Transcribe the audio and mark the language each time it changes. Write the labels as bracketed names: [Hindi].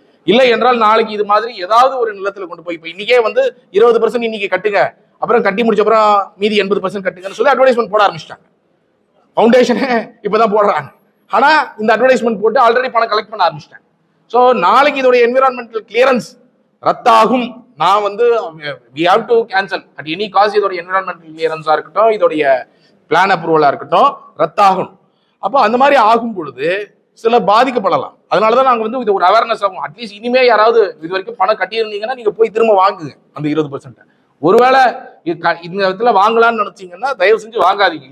[Tamil] இல்லை என்றால் நாளைக்கு இது மாதிரி ஏதாவது ஒரு நிலத்துல கொண்டு போய், இப்போ இன்னைக்கே வந்து 20% இன்னைக்கு கட்டுங்க, அப்புறம் கட்டி முடிச்ச அப்புறம் மீதி 80% கட்டுங்கன்னு சொல்லி அட்வர்டைஸ்மெண்ட் போட ஆரம்பிச்சிட்டாங்க. ஃபவுண்டேஷனே இப்பதான் போடுறாங்க. ஆனா இந்த அட்வர்டைஸ்மெண்ட் போட்டு ஆல்ரெடி பணம் கலெக்ட் பண்ண ஆரம்பிச்சிட்டாங்க. ஸோ நாளைக்கு இதோட என்விரான்மெண்டல் கிளியரன்ஸ் ரத்தாகும். நான் வந்து [English] we have to cancel at any cost. [Tamil] இதோட என்விரான்மெண்டல் கிளியரன்ஸா இருக்கட்டும், இதோடைய பிளான் அப்ரூவலா இருக்கட்டும், ரத்தாகும். அப்போ அந்த மாதிரி ஆகும் பொழுது சில பாதிக்கப்படலாம். அதனாலதான் நாங்க வந்து இது ஒரு அவேர்னஸ் ஆகும். அட்லீஸ்ட் இனிமே யாராவது இது வரைக்கும் பணம் கட்டியிருந்தீங்கன்னா நீங்க போய் திரும்ப வாங்குங்க அந்த 20%. ஒருவேளை இந்த இடத்துல வாங்கலாம்னு நினைச்சீங்கன்னா தயவு செஞ்சு வாங்காதீங்க.